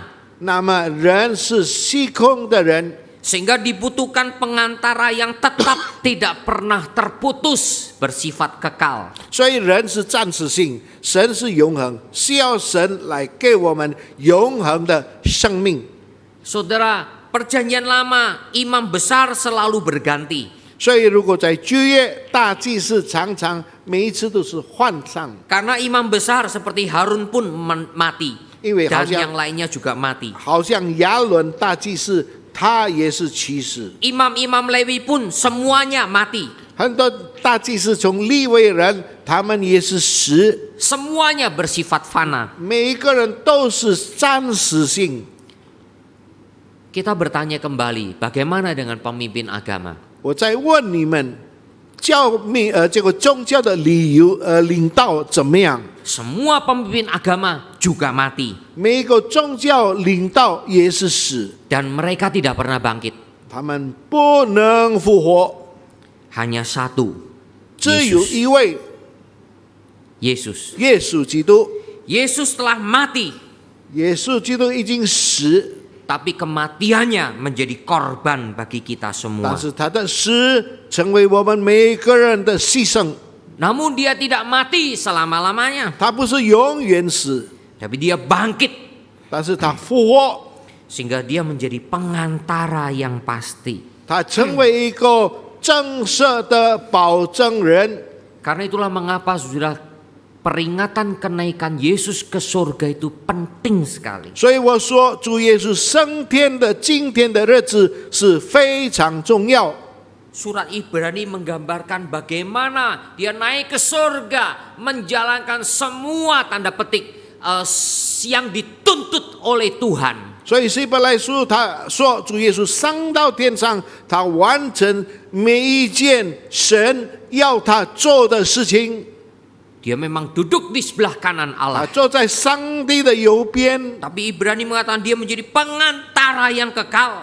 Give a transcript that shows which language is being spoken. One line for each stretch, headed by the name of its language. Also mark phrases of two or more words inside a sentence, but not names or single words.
Chinese: 那么人是虚空的人，
Indonesian: Sehingga dibutuhkan pengantara yang tetap tidak pernah terputus, bersifat kekal.
Chinese: 所以人是暂时性，神是永恒，需要神来给我们永恒的生命。
Indonesian: Saudara, perjanjian lama imam besar selalu berganti.
Chinese: 所以如果在旧约，大祭司常常每一次都是换上，
Indonesian: Karena imam besar seperti Harun pun mati.
Chinese: 因为好
Indonesian: Dan
Chinese: 像
Indonesian: yang lainnya juga mati.
Chinese: 好像亚伦大祭司他也是去世，
Indonesian: Imam-imam Lewi pun semuanya mati.
Chinese: 很多大祭司从利未人，他们也是死，
Indonesian: Semuanya bersifat fana.
Chinese: 每一个人都是暂时性。
Indonesian: Kita bertanya kembali, bagaimana dengan pemimpin agama?
Chinese: 我再问你们，这个宗教的领导怎么样？
Indonesian: Semua pemimpin agama juga mati.
Chinese: 每一个宗教领导也是死，
Indonesian: Dan mereka tidak pernah bangkit.
Chinese: 他们不能复活，
Indonesian: Hanya satu,
Chinese: 只有一位
Indonesian: Yesus.
Chinese: 耶稣基督。
Indonesian: Yesus telah mati,
Chinese: 耶稣基督已经死，
Indonesian: tapi kematiannya menjadi korban bagi kita
Chinese: 但
Indonesian: semua.
Chinese: 是他的死成为我们每个人的牺牲。
Indonesian: Namun dia tidak mati selama-lamanya,
Chinese: 他不是永远死，
Indonesian: tapi dia bangkit.
Chinese: 但是他复活，
Indonesian: Sehingga dia menjadi pengantara yang pasti.
Chinese: 他成为一个正式的保证人。
Indonesian: Karena itulah mengapa saudara peringatan kenaikan Yesus ke surga itu penting sekali.
Chinese: 所以我说，主耶稣升天的今天的日子是非常重要。
Indonesian: Surat Ibrani menggambarkan bagaimana dia naik ke surga, menjalankan semua tanda petik yang dituntut oleh Tuhan.
Chinese: 所以希伯来书他说，主耶稣上到天上，他完成每一件神要他做的事情。
Indonesian: Dia memang duduk di sebelah kanan
Chinese: 他
Indonesian: Allah.
Chinese: 坐在上帝的右边。
Indonesian: Tapi Ibrani mengatakan dia menjadi pengantara yang kekal.